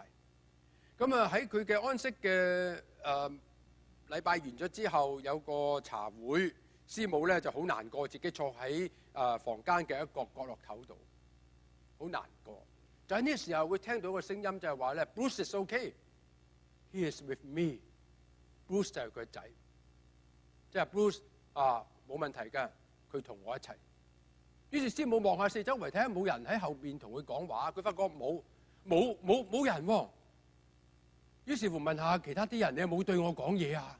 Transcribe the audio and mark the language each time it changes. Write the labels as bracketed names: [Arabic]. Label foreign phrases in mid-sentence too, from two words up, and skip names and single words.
[Cantonese] 咁喺佢嘅安息嘅禮拜完咗之後，有個茶會，師母咧就好難過，自己坐喺房間嘅一個角落頭度，好難過。就喺呢個時候，會聽到個聲音就係話咧 ， [English] Bruce is okay, he is with me。 [Cantonese] Bruce 就係佢個仔，即係 Bruce 冇問題㗎，佢同我一齊。於是師母望下四周圍睇下冇人喺後邊同佢講話，佢發覺冇人喎。於是乎問下其他啲人：你有冇對我講嘢啊？